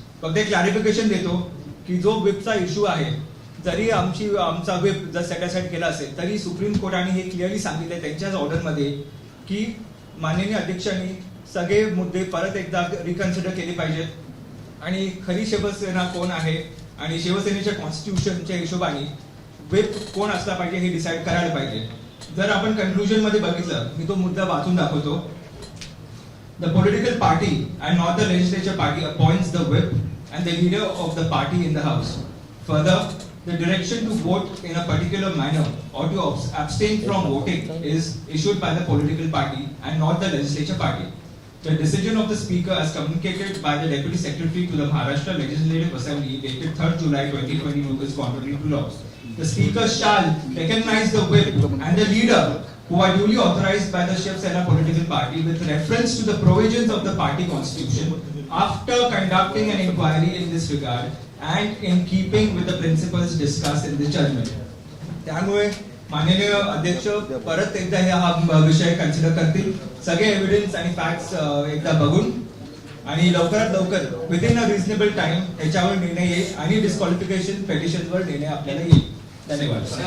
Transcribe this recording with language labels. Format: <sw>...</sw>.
<mr>फक्त एक क्लॅरिफिकेशन देतो की जो व्हिपचा इश्यू आहे, जरी आमचा व्हिप जर सेट केला असेल तरी सुप्रीम कोर्टाने हे क्लिअरली सांगितले त्यांच्याच ऑर्डरमध्ये की माननीय अध्यक्षांनी सगळे मुद्दे परत एकदा रिकन्सिडर केले पाहिजेत आणि खरी शिवसेना कोण आहे आणि शिवसेनेच्या कॉन्स्टिट्यूशनच्या हिशोबाने व्हिप कोण असला पाहिजे हे डिसाईड करायला पाहिजे. जर आपण कन्क्लुजन मध्ये बघितलं, मी तो मुद्दा वाचून दाखवतो.</mr> <en>The political party and not the legislature party appoints the whip and the leader of the party in the house. Further, the direction to vote in a particular manner or to abstain from voting is issued by the political party and not the legislature party. The decision of the Speaker as communicated by the Deputy Secretary to the Maharashtra Legislative Assembly dated 3rd July 2022 is contrary to law. The Speaker shall recognize the whip and the leader who are duly authorized by the Shiv Sena political party with reference to the provisions of the party constitution after conducting an inquiry in this regard and in keeping with the principles discussed in this judgment.</en> <mr>त्यामुळे माननीय अध्यक्ष परत एकदा हा विषय consider करतील, सगळे evidence आणि फॅक्ट्स एकदा बघून आणि लवकरात लवकर</mr> <en>within a reasonable time</en> <mr>याच्यावर निर्णय येईल आणि डिस्क्वालिफिकेशन पेटिशनवर निर्णय आपल्याला येईल. धन्यवाद.</mr>